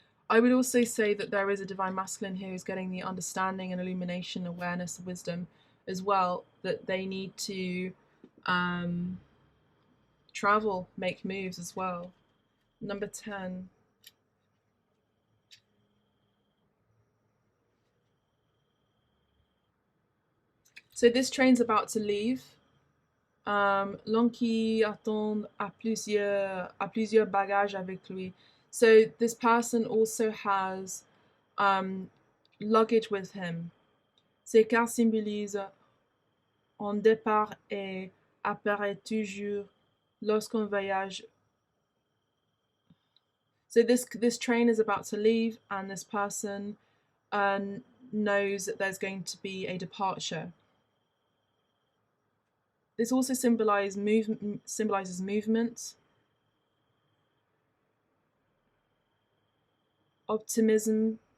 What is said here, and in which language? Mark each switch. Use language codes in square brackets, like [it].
[en] I would also say that there is a divine masculine here who's getting the understanding and illumination, awareness, wisdom as well, that they need to travel, make moves as well. Number 10. So this train's about to leave. [fr] L'homme qui attend a plusieurs bagages avec lui. [en] So this person also has luggage with him. [fr] Ces cartes symbolisent un départ et apparaît toujours lorsqu'on voyage. [en] So this train is about to leave, and this person knows that there's going to be a departure. This also symbolizes movement, optimism.